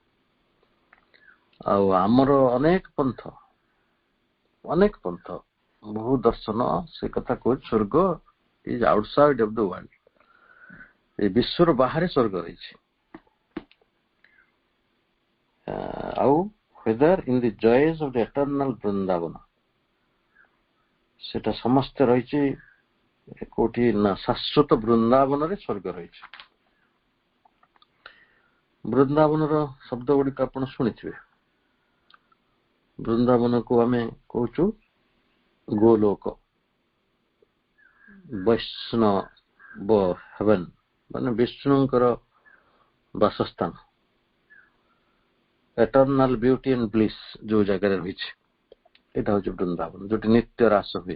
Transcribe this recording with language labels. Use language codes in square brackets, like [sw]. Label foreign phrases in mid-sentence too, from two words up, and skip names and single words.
[or] ଆଉ ଆମର ଅନେକ ପନ୍ଥ ବହୁ ଦର୍ଶନ ସେ କଥା କହୁଛି, ସ୍ୱର୍ଗ [en] is outside of the world, [or] ଏ ବିଶ୍ୱର ବାହାରେ ସ୍ୱର୍ଗ ରହିଛି। ଆଉ [en] whether in the joys of the eternal [or] ବୃନ୍ଦାବନ, ସେଟା ସମସ୍ତେ ରହିଛି କୋଉଠି ନା ଶାଶ୍ୱତ ବୃନ୍ଦାବନରେ ସ୍ୱର୍ଗ ରହିଛି। ବୃନ୍ଦାବନର ଶବ୍ଦ ଗୁଡିକ ଆପଣ ଶୁଣିଥିବେ। ବୃନ୍ଦାବନକୁ ଆମେ କହୁଛୁ ଗୋଲୋକ, ବୈଷ୍ଣବ ହେଭେନ, ମାନେ ବିଷ୍ଣୁଙ୍କର ବାସସ୍ଥାନ, [en] eternal beauty and bliss [or] ଯୋଉ ଜାଗାରେ ରହିଛି, ଏଇଟା ହଉଛି ବୃନ୍ଦାବନ, ଯୋଉଠି ନିତ୍ୟ ରାସ ହୁଏ।